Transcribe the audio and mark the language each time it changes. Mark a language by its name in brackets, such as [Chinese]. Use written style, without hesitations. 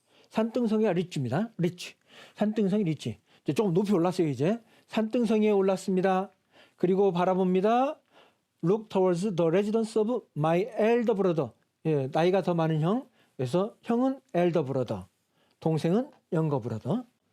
[Korean] 산등성이가 rich입니다. rich. 산등성이 rich. 이제 조금 높이 올랐어요, 이제. 산등성이에 올랐습니다. 그리고 바라봅니다. [English] Look towards the residence of my elder brother. [Korean] 나이가 더 많은 형. 그래서 형은 elder brother. 동생은 younger brother.